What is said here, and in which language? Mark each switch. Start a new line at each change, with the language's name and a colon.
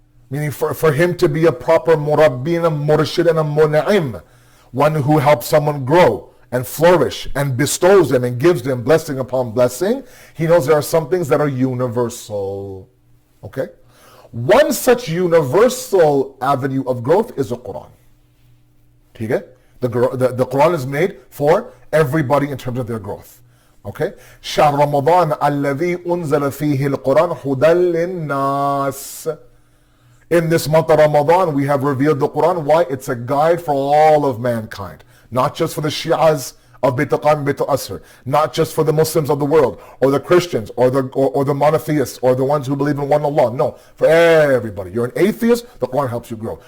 English: Meaning for him to be a proper murabbi and a murshid and a mun'im, one who helps someone grow and flourish and bestows them and gives them blessing upon blessing, he knows there are some things that are universal. Okay? One such universal avenue of growth is the Quran. Okay? The Quran is made for everybody in terms of their growth. Okay?
Arabic: شهر رمضان الذي أنزل فيه القرآن هدى للناس.
English: In this month of Ramadan, we have revealed the Quran. Why? It's a guide for all of mankind. Not just for the Shias of Beit al-Qam and Beit al-Asr. Not just for the Muslims of the world, or the Christians, or the monotheists, or the ones who believe in one Allah. No, for everybody. You're an atheist, the Quran helps you grow.